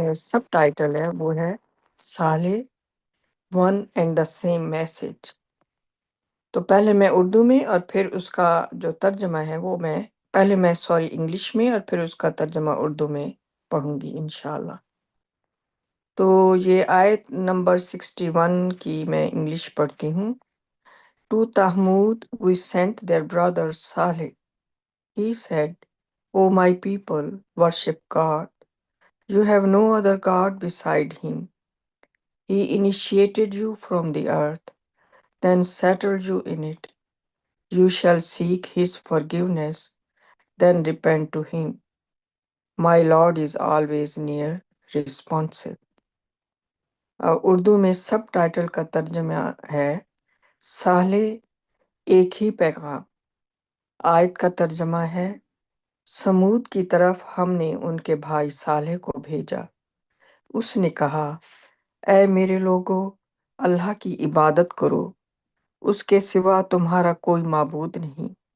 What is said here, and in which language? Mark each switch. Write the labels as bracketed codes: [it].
[ur] سب title ہے وہ ہے صالح [en] One and the same message. [ur] تو پہلے میں اردو میں اور پھر اس کا جو ترجمہ ہے وہ پہلے میں انگلش میں اور پھر اس کا ترجمہ اردو میں پڑھوں گی انشاءاللہ۔ تو یہ آیت نمبر 61 کی میں انگلش پڑھتی ہوں۔ [en] To Tahmud we sent their brother Saleh. He said, O my people, worship God. You have no other God beside him. He initiated you from the earth, then settled you in it. You shall seek his forgiveness, then repent to him. My Lord is always near, responsive. [ur] Urdu میں سب title کا ترجمہ ہے صالح ایک ہی پیغام۔ آیت کا ترجمہ ہے سمود کی طرف ہم نے ان کے بھائی صالح کو بھیجا۔ اس نے کہا، اے میرے لوگو، اللہ کی عبادت کرو، اس کے سوا تمہارا کوئی معبود نہیں۔